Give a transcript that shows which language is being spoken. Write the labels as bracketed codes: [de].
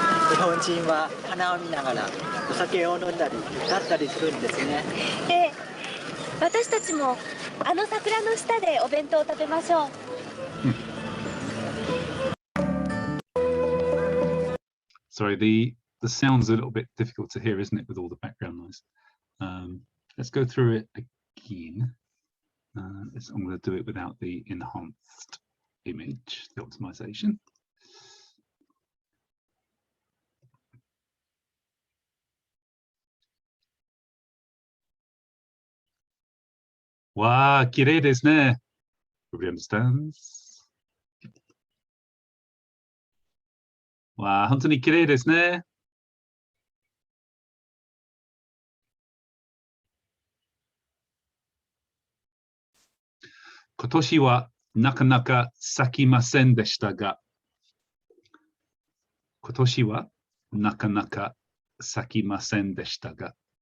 [ja] 日本人は花を見ながらお酒を飲んだり歌ったりするんですね。ええ、私たちもあの桜の下でお弁当を食べましょう。 [en] Sorry, the sound's a little bit difficult to hear, isn't it, with all the background noise? Let's go through it again. I'm going to do it without the enhanced image, the optimization. [ja] Wow, kirei desu ne. [en] Everybody understands? [ja] Wow, 本当に綺麗ですね。今年はなかなか咲きませんでしたが、今年はなかなか咲きませんでしたが。